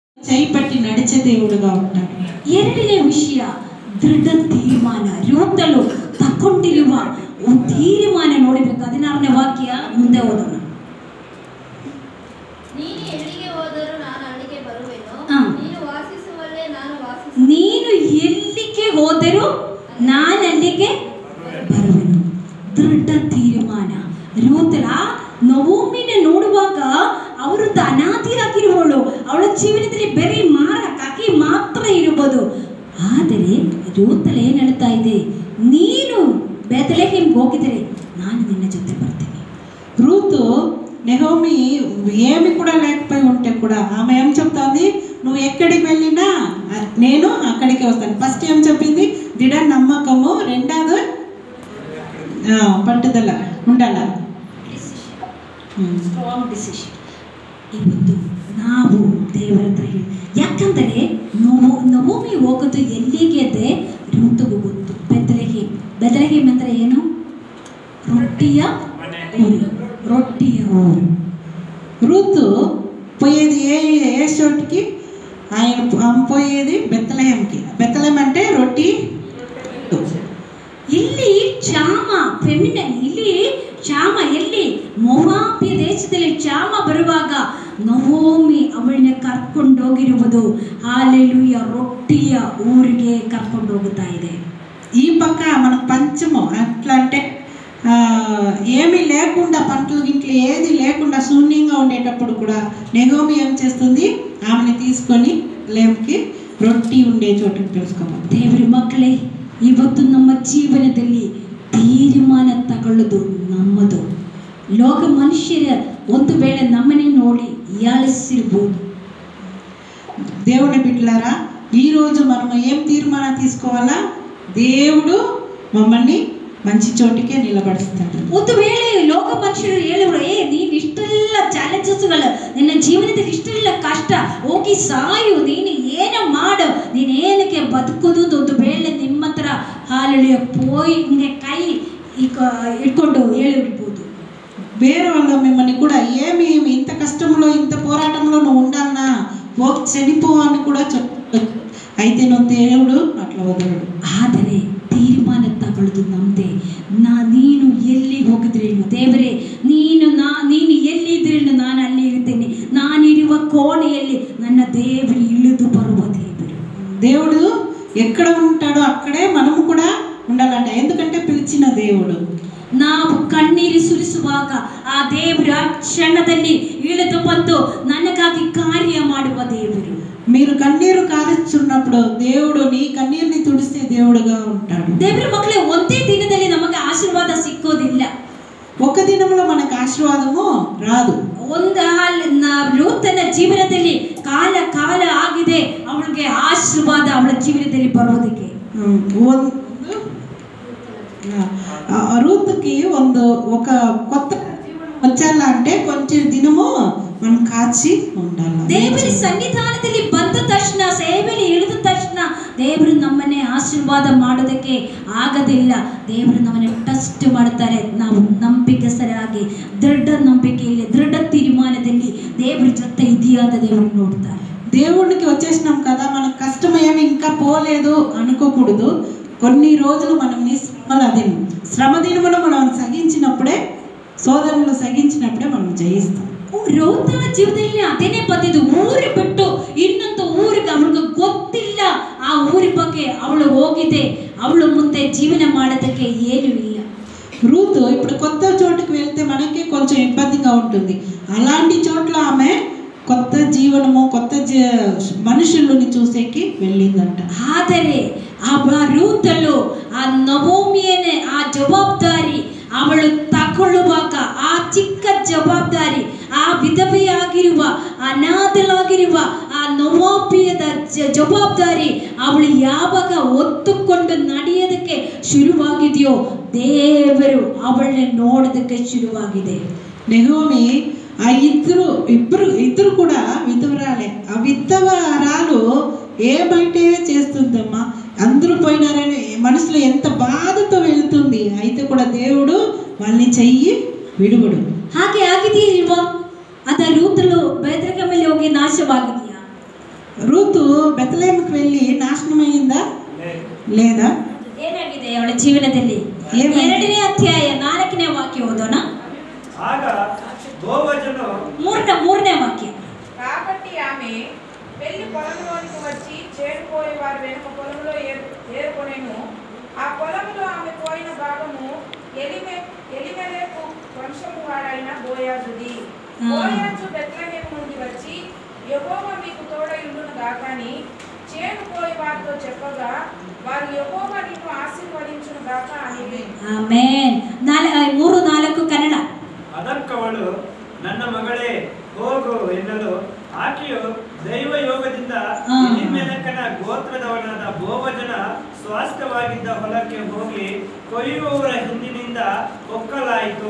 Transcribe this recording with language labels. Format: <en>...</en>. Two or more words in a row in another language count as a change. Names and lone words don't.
<te>చేపట్టి నడిచే దేవుడుగా ఉంటాడు.</te> <kn>ಎರಡನೇ ವಿಷಯ ದೃಢ ತೀರ್ಮಾನ. ರೂತಲು ತಕ್ಕೊಂಡಿರುವ ತೀರ್ಮಾನ ನೋಡಬೇಕು. 16ನೇ ವಾಕ್ಯ ಮುಂದೆ ಓದೋಣ. ನೀನು ಎಲ್ಲಿಗೆ ಹೋದರೂ ನಾನು ಅಲ್ಲಿಗೆ ಬರುವೆನು, ನೀನು ವಾಸಿಸುವಲ್ಲೇ ನಾನು ವಾಸಿಸುವೆನು. ನೀನು ಎಲ್ಲಿಗೆ ಹೋದರೂ ನಾನು ಅಲ್ಲಿಗೆ ಬರುವೆನು. ದೃಢ ತೀರ್ಮಾನ. ರೂತಲ ನವೋಮಿನ ನೋಡುವಾಗ ಅವರದ್ದು ಅನಾಥಿಯಾಗಿರುವವಳು, ಅವಳ ಜೀವನದಲ್ಲಿ ಬರೀ ಕಾಕಿ ಮಾತ್ರ ಇರಬಹುದು. ಆದರೆ ರೂತಲ್ ಏನು ಹೇಳ್ತಾ ಇದೆ, ನೀನು ಬೆತ್ಲೆಹೇಮ್ಗೆ ಹೋಗಿದರೆ ನಾನು ನಿನ್ನ జೊತೆ ಬರ್ತೀನಿ.</kn> <te>రూతు నెహోమి ఏమి కూడా లేకపోయి ఉంటే కూడా ఆమె ఏం చెప్తుంది, నువ్వు ఎక్కడికి వెళ్ళినా నేను అక్కడికి వస్తాను. ఫస్ట్ ఏం చెప్పింది, దృఢ నమ్మకము, రెండోది పట్టుదల ఉండాల,</te> <en>strong decision.</en> <kn>ಇವತ್ತು ನಾವು ದೇವರ ಹತ್ರ ಹೇಳಿ, ಯಾಕಂದರೆ ನವೋಮಿ ಹೋಗೋದು ಎಲ್ಲಿಗೆ ಇದೆ ರೂತಗೂ ಗೊತ್ತು. ಬೆತ್ಲೆಹೇಮ್. ಬೆತ್ಲೆಹೇಮ್ ಅಂದರೆ ಏನು?</kn> <te>రొట్టెయ ఊరు. రూతు పోయేది ఏ చోటుకి, ఆయన పోయేది బెత్లెహేమ్కి. బెత్లెహేమ్ అంటే రొట్టి.</te> <kn>ಇಲ್ಲಿ ಕ್ಷಾಮ ಫೆಮಿನನ್, ಇಲ್ಲಿ ಕ್ಷಾಮ ಎಲ್ಲಿ? ಮೋವಾಬ್ಯ ದೇಶದಲ್ಲಿ ಕ್ಷಾಮ ಬರುವಾಗ ನವೋಮಿ ಅವಳನ್ನ ಕರ್ಕೊಂಡೋಗಿರುವುದು ಹಾಲೆಲೂಯ ರೊಟ್ಟಿಯ ಊರಿಗೆ ಕರ್ಕೊಂಡು ಹೋಗುತ್ತಾ ಇದೆ.</kn> <te>ఈ పక్క మనకు పంచము అట్లా అంటే ఏమీ లేకుండా, పంటలు గింట్లు ఏది లేకుండా శూన్యంగా ఉండేటప్పుడు కూడా నెహోమి ఏం చేస్తుంది, ఆమెని తీసుకొని లేమ్కి రొట్టి ఉండే చోటుకి పిలుచుకోవాలి.</te> <kn>ದೇವರ ಮಕ್ಕಳೇ, ಇವತ್ತು ನಮ್ಮ ಜೀವನದಲ್ಲಿ ತೀರ್ಮಾನ ತಗೊಳ್ಳೋದು ನಮ್ಮದು. ಲೋಕ ಮನುಷ್ಯರ ಒಂದು ವೇಳೆ ನಮ್ಮನ್ನೇ ನೋಡಿ ಯಾಳಿಸಿರ್ಬೋದು.</kn> <te>దేవుని బిడ్డలారా, ఈరోజు మనం ఏం తీర్మానం తీసుకోవాలా? దేవుడు మమ్మల్ని మంచి చోటికే నిలబడిస్తాడు.</te> <kn>ಒಂದು ವೇಳೆ ಲೋಕ ಮನುಷ್ಯರು ಹೇಳುವರು, ನೀನು ಇಷ್ಟೆಲ್ಲ ಚಾಲೆಂಜಸ್ಗಳು, ನಿನ್ನ ಜೀವನದಲ್ಲಿ ಇಷ್ಟೆಲ್ಲ ಕಷ್ಟ, ಹೋಗಿ ಸಾಯು, ನೀನು ಏನು ಮಾಡು, ನೀನೇನಕ್ಕೆ ಬದುಕೋದು. ಒಂದು ವೇಳೆ ನಿಮ್ಮ ಹತ್ರ ಹಾಲೆಲೂಯ పోయి ಹಿಂಗೆ ಕೈ ಇಟ್ಕೊಂಡು ಹೇಳಿರ್ಬೋದು.</kn> <te>వేరే వాళ్ళు మిమ్మల్ని కూడా ఏమి ఇంత కష్టంలో ఇంత పోరాటంలో నువ్వు ఉండాలన్నా, చనిపో అని కూడా చెప్పచ్చు. అయితే నువ్వు దేవుడు అట్లా వదలడు.</te> <kn>ಆದರೆ ತೀರ್ಮಾನ ತಗೊಳ್ಳೋದು ನಮ್ಮದೇ. ನೀನು ಎಲ್ಲಿ ಹೋಗಿದ್ರೇನು ದೇವರೇ, ನೀನು ಎಲ್ಲಿದ್ರೇನು ನಾನು ಅಲ್ಲಿ ಇರ್ತೇನೆ. ನಾನಿರುವ ಕೋಣೆಯಲ್ಲಿ ನನ್ನ ದೇವರು ಇಳಿದು ಬರುವ ದೇವರು.</kn> <te>దేవుడు ఎక్కడ ఉంటాడో అక్కడే మనము కూడా ఉండాలంట. ఎందుకంటే పిలిచిన దేవుడు.</te> <kn>ನಾವು ಕಣ್ಣೀರು ಸುರಿಸುವಾಗ ಆ ದೇವರು ಆ ಕ್ಷಣದಲ್ಲಿ ಇಳಿದು ಬಂದು ನನಗಾಗಿ ಕಾರ್ಯ ಮಾಡುವ ದೇವರು.</kn> <te>మీరు కన్నీరు కారుస్తున్నప్పుడు దేవుడు నీ కన్నీరుని తుడిసే దేవుడుగా ఉంటాడు.</te> <kn>ದೇವರ ಮಕ್ಕಳೇ, ಒಂದೇ ದಿನದಲ್ಲಿ ನಮಗೆ ಆಶೀರ್ವಾದ ಸಿಕ್ಕೋದಿಲ್ಲ.</kn> <te>ఒక దినంలో మనకు ఆశీర్వాదము రాదు.</te> <kn>ರೂತನ ಜೀವನದಲ್ಲಿ ಕಾಲ ಆಗಿದೆ ಅವಳಿಗೆ ಆಶೀರ್ವಾದ ಅವಳ ಜೀವನದಲ್ಲಿ ಬರೋದಕ್ಕೆ.</kn> <te>రూతుకి ఒక కొత్త వచ్చాల అంటే కొంచెం దినము మనం కాచి ఉండాలి.</te> <kn>ದೇವರ ಸನ್ನಿಧಾನದಲ್ಲಿ ಬಂದ ತಕ್ಷಣ, ಸೇವೆಯಲ್ಲಿ ಇಳಿದ ತಕ್ಷಣ ದೇವರು ನಮ್ಮನ್ನೇ ಆಶೀರ್ವಾದ ಮಾಡೋದಕ್ಕೆ ಆಗೋದಿಲ್ಲ. ದೇವರು ನಮ್ಮನ್ನೇ ಟೆಸ್ಟ್ ಮಾಡ್ತಾರೆ. ನಾವು ನಂಬಿಕೆಸರಾಗಿ ದೃಢ ನಂಬಿಕೆಯಲ್ಲಿ, ದೃಢ ತೀರ್ಮಾನದಲ್ಲಿ ದೇವರ జೊತೆ ಇದೆಯಾ ಅಂತ ದೇವರು ನೋಡ್ತಾರೆ.</kn> <te>దేవుడికి వచ్చేసినాం కదా, మనకు కష్టం ఏమి ఇంకా పోలేదు అనుకోకూడదు. కొన్ని రోజులు మనం శ్రమ దినమును మనం సహించినప్పుడే, సోదరులు సహించినప్పుడే మనం జయిస్తాం.</te> <kn>ರೂತನ ಜೀವನದಲ್ಲಿ ಅದೇನೇ ಬಂದಿದ್ದು. ಊರು ಬಿಟ್ಟು ಇನ್ನೊಂದು ಊರಿಗೆ ಅವಳಿಗೆ ಗೊತ್ತಿಲ್ಲ, ಆ ಊರಿ ಬಗ್ಗೆ ಅವಳು ಹೋಗಿದೆ. ಅವಳು ಮುಂದೆ ಜೀವನ ಮಾಡೋದಕ್ಕೆ ಏನೂ ಇಲ್ಲ.</kn> <te>రూతు ఇప్పుడు కొత్త చోటుకు వెళ్తే మనకి కొంచెం ఇబ్బందిగా ఉంటుంది. అలాంటి చోట్ల ఆమె కొత్త జీవనము, కొత్త మనుషులని చూసేకి వెళ్ళిందంట.</te> <kn>ಆದರೆ ಆ ರೂತಲು ಆ ನವೋಮಿಯನೇ ಆ ಜವಾಬ್ದಾರಿ ಅವಳು ತಗೊಳ್ಳುವಾಗ, ಆ ಚಿಕ್ಕ ಜವಾಬ್ದಾರಿ, ಆ ವಿಧವೆಯಾಗಿರುವ, ಅನಾಥಳಾಗಿರುವ ಆ ನವೋಮಿಯದ ಜವಾಬ್ದಾರಿ ಅವಳು ಯಾವಾಗ ಒತ್ತುಕೊಂಡು ನಡೆಯೋದಕ್ಕೆ ಶುರುವಾಗಿದೆಯೋ, ದೇವರು ಅವಳನ್ನ ನೋಡೋದಕ್ಕೆ ಶುರುವಾಗಿದೆ.</kn> <te>నెహోమి ఆ ఇద్దరు కూడా విధవరాలే. ఆ విధవరాలు ఏమంటే చేస్తుందమ్మా, అందరూ పోయినారని మనసులో ఎంత బాధతో వెళ్తుంది. అయితే కూడా దేవుడు వాళ్ళని చెయ్యి విడువడు.</te> <kn>ಹಾಗೆ ಆಗಿದೆಯಾ ಇಲ್ವಾ? ಅದ ರೂತಲು ಬೇತ್ಲೆಹೇಮಲ್ಲಿ ಹೋಗಿ ನಾಶವಾಗಿದೆಯಾ?</kn> <te>ರೂತು ಬೆತ್ಲೆಹೇಮಿಗೆ వెళ్ళి నాశనమైందా లేదా?</te> <kn>ಏನಾಗಿದೆ ಅವಳ ಜೀವನದಲ್ಲಿ? ಏನಾಗಿದೆ? 2ನೇ ಅಧ್ಯಾಯ 4ನೇ ವಾಕ್ಯ ಓದೋಣ. ಆಗ బోవజను</kn> <te>3ನೇ వాక్యం. కాబట్టి ఆమె వెళ్ళి పొలంలోనికి వచ్చి చేరుకోయే వారి వెనుక పొలంలో ఏరుకొనెను. ఆ పొలంలో ఆమె పోయిన భాగము ఎలిమెలెకు వంశము వాడైన బోయాజుది. బోయాజు బెత్లెహేము నుండి వచ్చి యెహోవా మీకు తోడయుండును గాకని చేరుకోయే వారితో చెప్పగా వారు యెహోవా నిన్ను ఆశీర్వదించును గాక అని.</te> <kn>ಆಮೆನ್. 3-4 ಕನ್ನಡ. ಅದಕ್ಕವಳು ನನ್ನ ಮಗಳೇ ಹೋಗು ಎನ್ನಲು ಆಕೆಯು ದೈವ ಯೋಗದಿಂದ ಎಲಿಮೆಲೆಕನ ಗೋತ್ರದವನಾದ ಬೋವಜನ ಸ್ವಾಸ್ಥ್ಯವಾಗಿದ್ದ ಹೊಲಕ್ಕೆ ಹೋಗಿ ಕೊಯ್ಯುವವರ ಹಿಂದಿನಿಂದ ಒಕ್ಕಲಾಯಿತು.</kn>